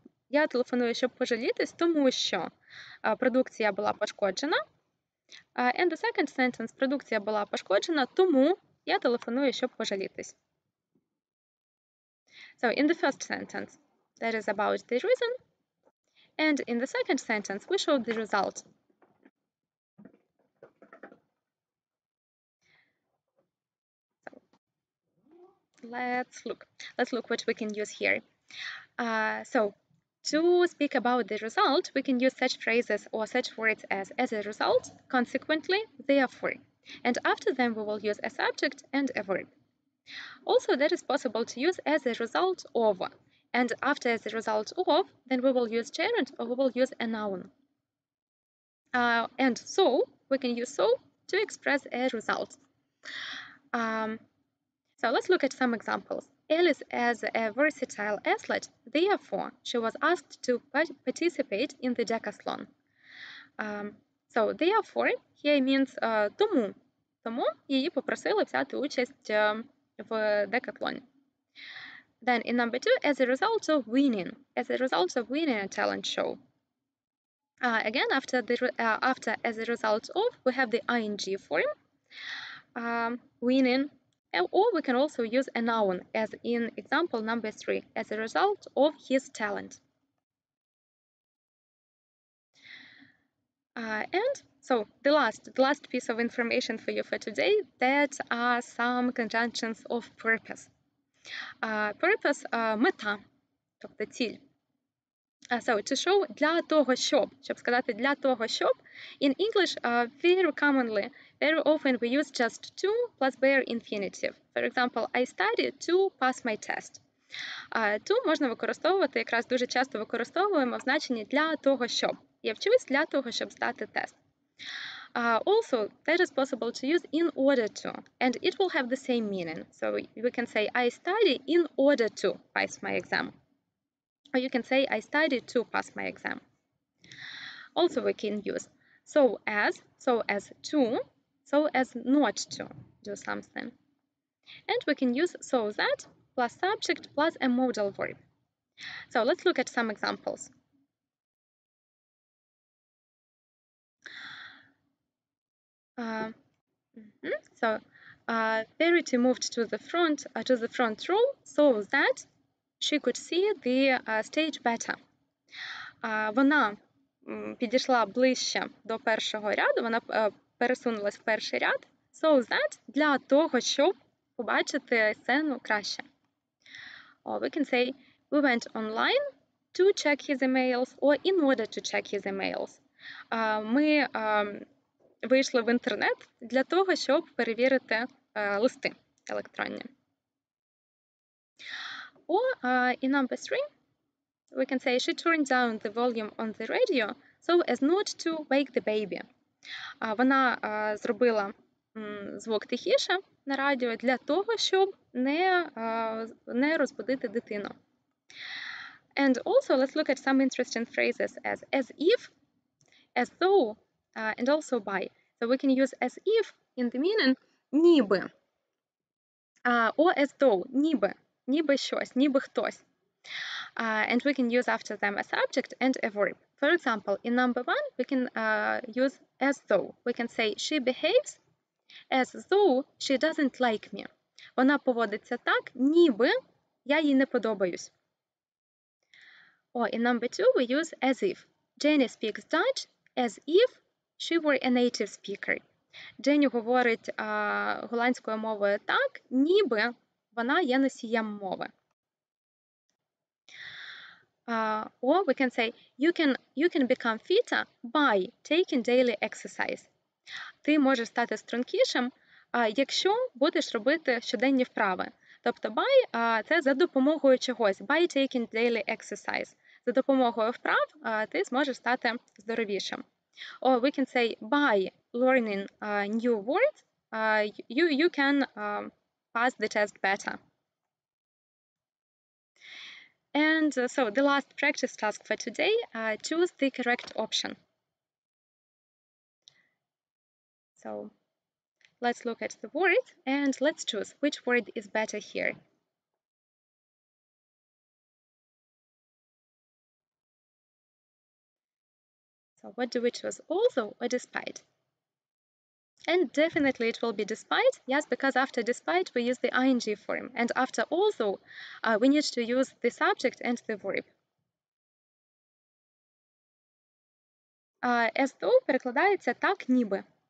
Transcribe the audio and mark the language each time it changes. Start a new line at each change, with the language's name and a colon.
Ukrainian: Я телефоную, щоб пожалітись, тому що продукція була пошкоджена.
English: And the second sentence,
Ukrainian: продукція була пошкоджена, тому я телефоную, щоб пожалітись.
English: So in the first sentence, that is about the reason. And in the second sentence, we show the result. So let's look what we can use here. So to speak about the result, we can use such phrases or such words as a result, consequently, therefore. And after them, we will use a subject and a verb. Also, that is possible to use as a result of. And after as a result of, then we will use gerund or we will use a noun. And so, we can use so to express a result. So let's look at some examples. Alice is a versatile athlete, therefore she was asked to participate in the decathlon. So therefore here means
Ukrainian: тому її попросили взяти участь в декатлоні.
English: Then in number 2, as a result of winning a talent show. Again, after as a result of, we have the ing form. winning, or we can also use a noun, as in example number 3, as a result of his talent. And so the last piece of information for you for today, that are some conjunctions of purpose. Purpose
Ukrainian: – мета, тобто ціль.
English: So to show
Ukrainian: для того, щоб сказати для того, щоб,
English: in English very commonly, very often we use just to plus bare infinitive. For example, I study to pass my test.
Ukrainian: To можна використовувати, якраз дуже часто використовуємо в значенні для того, щоб. Я вчусь для того, щоб здати тест.
English: Also, that is possible to use in order to, and it will have the same meaning. So we can say, I study in order to pass my exam. Or you can say, I study to pass my exam. Also, we can use so as to, so as not to do something. And we can use so that plus subject plus a modal verb. So let's look at some examples. So Verity moved to the front row so that she could see the stage better.
Ukrainian: Вона підійшла ближче до першого ряду, вона пересунулась в перший ряд,
English: so that,
Ukrainian: для того, щоб побачити сцену краще.
English: Or we can say, we went online to check his emails, or in order to check his emails.
Ukrainian: Ми вийшли в інтернет для того, щоб перевірити листи електронні.
English: Or in number 3, we can say, she turned down the volume on the radio so as not to wake the baby.
Ukrainian: Вона зробила звук тихіше на радіо для того, щоб не розбудити дитину.
English: And also, let's look at some interesting phrases as if, as though, and also by. So we can use as if in the meaning
Ukrainian: ніби,
English: or as though,
Ukrainian: ніби щось, ніби хтось.
English: And we can use after them a subject and a verb. For example, in number 1, we can use as though. We can say, she behaves as though she doesn't like me.
Ukrainian: Вона поводиться так, ніби я їй не подобаюсь.
English: Or in number 2, we use as if. Jenny speaks Dutch as if she were a native speaker.
Ukrainian: Дженні говорить голландською мовою так, ніби вона є носієм мови.
English: Or we can say, you can become fitter by taking daily exercise.
Ukrainian: Ти можеш стати стрункішим, якщо будеш робити щоденні вправи. Тобто by – це за допомогою чогось.
English: By taking daily exercise.
Ukrainian: За допомогою вправ ти зможеш стати здоровішим.
English: Or we can say, by learning new words, you can pass the test better. And so the last practice task for today, choose the correct option. So let's look at the word and let's choose which word is better here. So what do we choose, although or despite? And definitely it will be despite, yes, because after despite we use the ing form, and after although we need to use the subject and the verb. As though
Ukrainian: перекладається так, ніби.